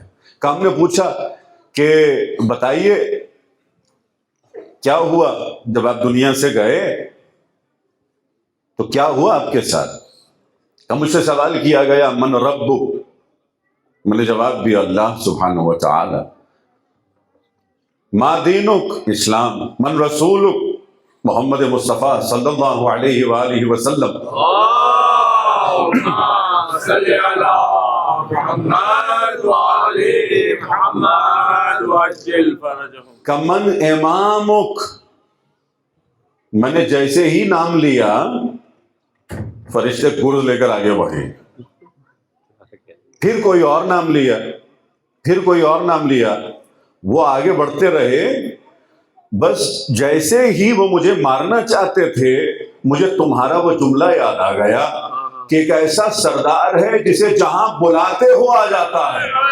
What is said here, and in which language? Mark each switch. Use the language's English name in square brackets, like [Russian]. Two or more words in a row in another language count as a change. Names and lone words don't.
[Urdu] کہ ہم نے پوچھا کہ بتائیے کیا ہوا جب آپ دنیا سے گئے، تو کیا ہوا آپ کے ساتھ؟ مجھ سے سوال کیا گیا [Arabic] من ربک، [Urdu] میں نے جواب دیا [Arabic] اللہ سبحانہ و تعالی۔ ما دینک، اسلام۔ من رسولک، محمد مصطفیٰ صلی اللہ علیہ وآلہ وسلم۔ اللہم صلی علی محمد وعلی محمد وعجل فرجہم۔ کمن امامک، [Urdu] میں نے جیسے ہی نام لیا فرشتے گرز لے کر آگے بڑھے، پھر کوئی اور نام لیا، پھر کوئی اور نام لیا، وہ آگے بڑھتے رہے، بس جیسے ہی وہ مجھے مارنا چاہتے تھے مجھے تمہارا وہ جملہ یاد آ گیا کہ ایک ایسا سردار ہے جسے جہاں بلاتے ہو آ جاتا ہے۔